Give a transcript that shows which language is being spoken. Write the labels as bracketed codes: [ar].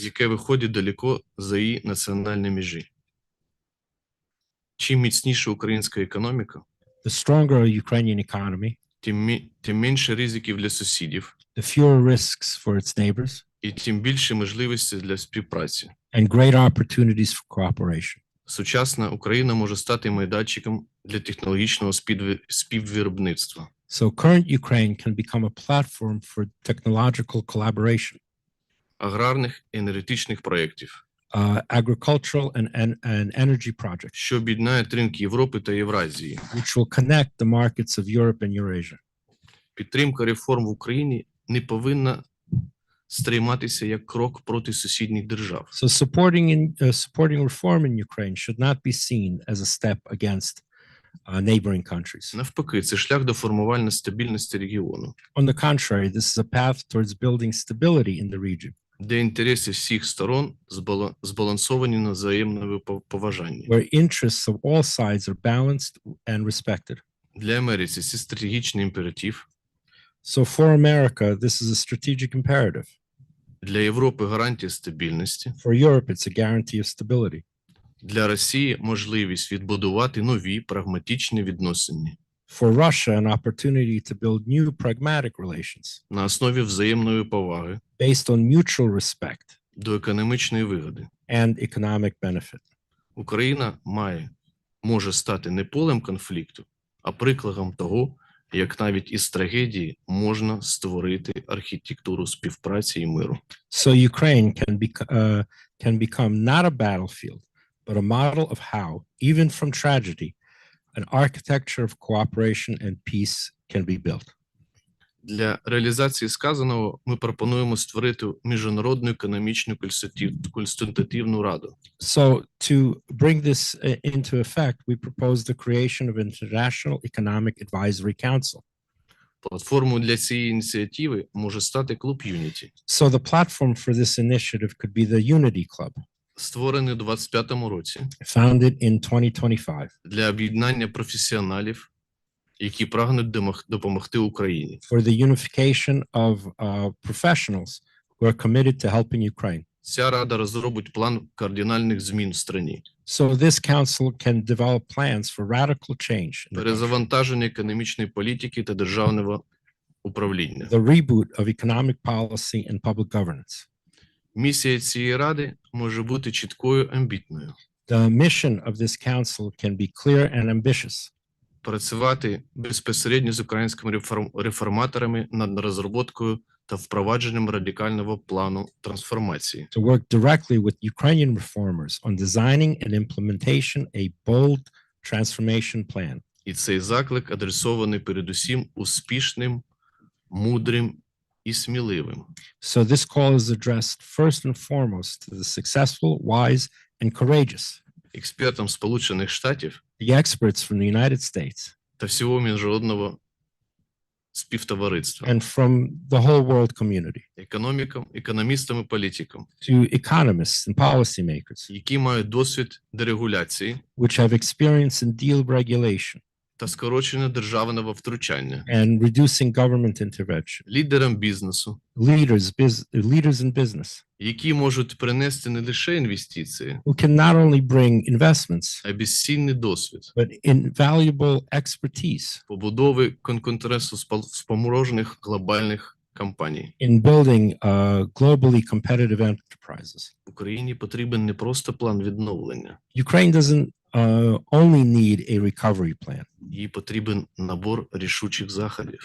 [uk] Яке виходить далеко за її національні межі. Чим міцніша українська економіка, [en] The stronger a Ukrainian economy, [uk] тим менше ризиків для сусідів [en] the fewer risks for its neighbors, [uk] і тим більше можливостей для співпраці. [en] and greater opportunities for cooperation. [uk] Сучасна Україна може стати майданчиком для технологічного співвиробництва, [en] So current Ukraine can become a platform for technological collaboration, [uk] аграрних і енергетичних проєктів, [en] agricultural and energy projects, [uk] що об'єднають ринки Європи та Євразії. [en] which will connect the markets of Europe and Eurasia. [uk] Підтримка реформ в Україні не повинна сприйматися як крок проти сусідніх держав. [en] So supporting reform in Ukraine should not be seen as a step against neighboring countries. [uk] Навпаки, це шлях до формування стабільності регіону, [en] On the contrary, this is a path towards building stability in the region, [uk] де інтереси всіх сторон збалансовані на взаємному поважанні. [en] where interests of all sides are balanced and respected. [uk] Для Америки це стратегічний імператив, [en] So for America, this is a strategic imperative. [uk] для Європи гарантія стабільності, [en] For Europe, it's a guarantee of stability. [uk] для Росії можливість відбудувати нові прагматичні відносини [en] For Russia, an opportunity to build new pragmatic relations [uk] на основі взаємної поваги [en] based on mutual respect [uk] до економічної вигоди. [en] and economic benefit. [uk] Україна може стати не полем конфлікту, а прикладом того, як навіть із трагедії можна створити архітектуру співпраці і миру. [en] So Ukraine can become not a battlefield, but a model of how, even from tragedy, an architecture of cooperation and peace can be built. [uk] Для реалізації сказаного ми пропонуємо створити Міжнародну економічну консультативну раду. [en] So to bring this into effect, we propose the creation of an International Economic Advisory Council. [uk] Платформою для цієї ініціативи може стати клуб Unity, [en] So the platform for this initiative could be the Unity Club, [uk] створений у 2025 році [en] founded in 2025, [uk] для об'єднання професіоналів, які прагнуть допомогти Україні. [en] for the unification of professionals who are committed to helping Ukraine. [uk] Ця рада розробить план кардинальних змін в країні, [en] So this council can develop plans for radical change in the country, [uk] перезавантаження економічної політики та державного управління. [en] the reboot of economic policy and public governance. [uk] Місія цієї ради може бути чіткою, амбітною. [en] The mission of this council can be clear and ambitious. [uk] Працювати безпосередньо з українськими реформаторами над розробкою та впровадженням радикального плану трансформації. [en] To work directly with Ukrainian reformers on designing and implementation a bold transformation plan. [uk] І цей заклик адресований передусім успішним, мудрим і сміливим. [en] So this call is addressed first and foremost to the successful, wise, and courageous, [uk] Експертам Сполучених Штатів [en] the experts from the United States [uk] та всього міжнародного співтовариства, [en] and from the whole world community, [uk] економікам, економістам і політикам, [en] to economists and policymakers, [uk] які мають досвід дерегуляції [en] which have experience in deal regulation [uk] та скорочення державного втручання, [en] and reducing government intervention, [uk] лідерам бізнесу, [en] leaders in business, [uk] які можуть принести не лише інвестиції, [en] who can not only bring investments, [uk] а безцінний досвід [en] but invaluable expertise [uk] побудови конкурентоспроможних глобальних компаній. [en] in building globally competitive enterprises. [uk] Україні потрібен не просто план відновлення, [en] Ukraine doesn't only need a recovery plan. [uk] їй потрібен набор рішучих заходів